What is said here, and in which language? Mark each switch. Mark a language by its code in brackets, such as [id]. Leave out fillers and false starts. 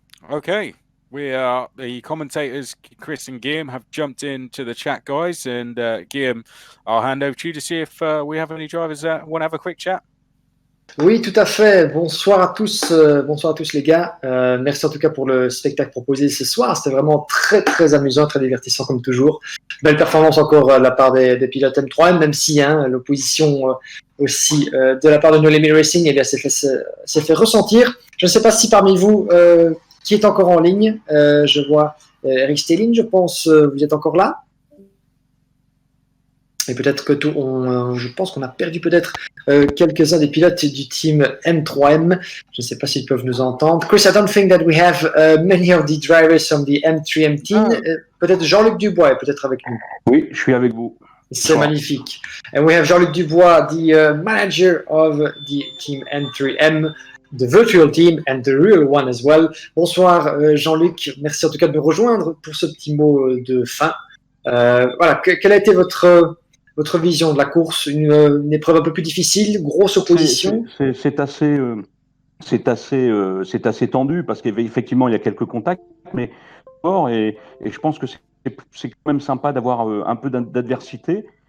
[en] Okay. The commentators, Chris and Guillaume, have jumped into the chat, guys. And Guillaume, I'll hand over to you to see if we have any drivers that want to have a quick chat. [fr] Oui, tout à fait. Bonsoir à tous les gars. Merci en tout cas pour le spectacle proposé ce soir. C'était vraiment très très amusant, très divertissant comme toujours. Belle performance encore de la part des pilotes M3M, même si l'opposition aussi de la part de No Limit Racing s'est fait ressentir. Je ne sais pas si parmi vous qui est encore en ligne, je vois Eric Stelling, je pense, vous êtes encore là. Et peut-être que je pense qu'on a perdu peut-être quelques-uns des pilotes du team M3M. Je ne sais pas s'ils peuvent nous entendre. [en] Chris, I don't think that we have many of the drivers from the M3M team. [fr] Peut-être Jean-Luc Dubois est peut-être avec nous. Oui, je suis avec vous. C'est magnifique. [en] And we have Jean-Luc Dubois, the manager of the team M3M, the virtual team and the real one as well. [fr] Bonsoir Jean-Luc, merci en tout cas de me rejoindre pour ce petit mot de fin. Voilà, quelle a été votre vision de la course, une épreuve un peu plus difficile, grosse opposition. C'est assez tendu parce qu'effectivement il y a quelques contacts, mais fort et je pense que c'est quand même sympa d'avoir un peu d'adversité.